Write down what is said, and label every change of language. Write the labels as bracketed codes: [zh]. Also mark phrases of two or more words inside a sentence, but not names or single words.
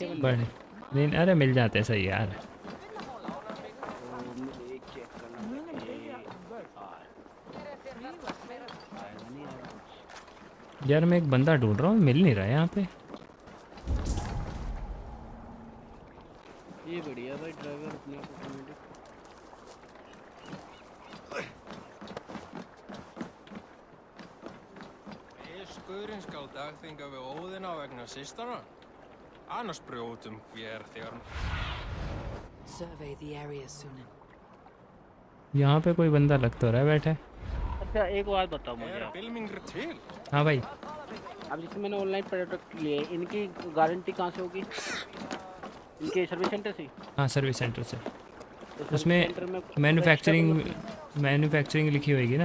[hi] बड़े नहीं, अरे मिल जाते सही यार। यार मैं एक बंदा ढूंढ रहा हूँ, मिल नहीं रहा है यहाँ पे। ये बढ़िया भाई ड्राइवर अपने आप ऑटोमेटिक। [is] Guðurinn skal dagþinga við Óðina vegna systara. Annars brjótum vér þegar... [en] Survey the area soon. [hi] यहाँ पे कोई बंदा लग तो रहा है बैठे। अच्छा एक बात बताओ मुझे। हाँ भाई। अब जैसे मैंने [en] online product [hi] लिए, इनकी गारंटी कहाँ से होगी? इनके [en] service centre [hi] से? हाँ [en] service centre [hi] से। उसमें मैन्युफैक्चरिंग लिखी होगी ना।